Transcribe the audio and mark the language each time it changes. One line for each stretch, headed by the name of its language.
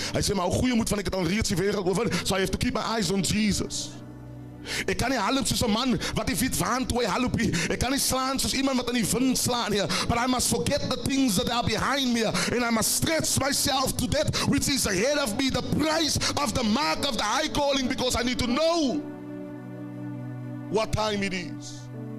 Afrikaans: Hy sê, maar hou goeie moed, want ek het al reeds die wêreld oorwin.
English: So I have to keep my eyes on Jesus.
Afrikaans: Ek kan nie haloop soos 'n man wat die fiets waant toe hy haloop nie. Ek kan nie slaan soos iemand wat in die wind slaan nie.
English: But I must forget the things that are behind me and I must stretch myself to that which is ahead of me, the price of the mark of the high calling, because I need to know what time it is.